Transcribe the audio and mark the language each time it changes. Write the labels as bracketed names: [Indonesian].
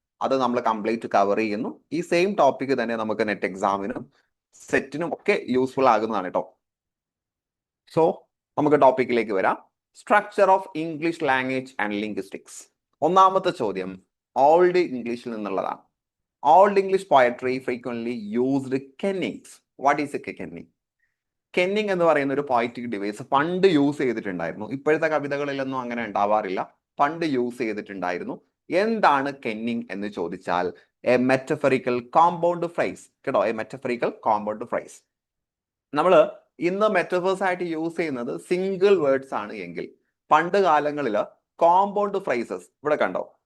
[Malayalam] അത് നമ്മൾ complete cover ചെയ്യുന്നു. ഈ സെയിം ടോപ്പിക് തന്നെ നമുക്ക് നെറ്റ് എക്സാമിനും സെറ്റിനും ഒക്കെ യൂസ്ഫുൾ ആകുന്നതാണ് കേട്ടോ. സോ നമുക്ക് ടോപ്പിക്കിലേക്ക് വരാം. Structure of English language and linguistics. ഒന്നാമത്തെ ചോദ്യം ഓൾഡ് ഇംഗ്ലീഷിൽ നിന്നുള്ളതാണ്. [English] Old English poetry frequently used kennings. What is a kenning? [Malayalam] Kenning എന്ന് പറയുന്ന ഒരു പോയറ്റിക് ഡിവൈസ് പണ്ട് യൂസ് ചെയ്തിട്ടുണ്ടായിരുന്നു. ഇപ്പോഴത്തെ കവിതകളിലൊന്നും അങ്ങനെ ഉണ്ടാവാറില്ല. പണ്ട് യൂസ് ചെയ്തിട്ടുണ്ടായിരുന്നു. എന്താണ് കെന്നിങ് എന്ന് ചോദിച്ചാൽ എ മെറ്റഫറിക്കൽ കോമ്പൗണ്ട് ഫ്രൈസ് കേട്ടോ. A metaphorical compound fries. നമ്മൾ ഇന്ന് മെറ്റഫേഴ്സ് ആയിട്ട് യൂസ് ചെയ്യുന്നത് സിംഗിൾ വേർഡ്സ് ആണ് എങ്കിൽ പണ്ട് കാലങ്ങളിൽ കോമ്പൗണ്ട് ഫ്രൈസസ് ഇവിടെ കണ്ടോ.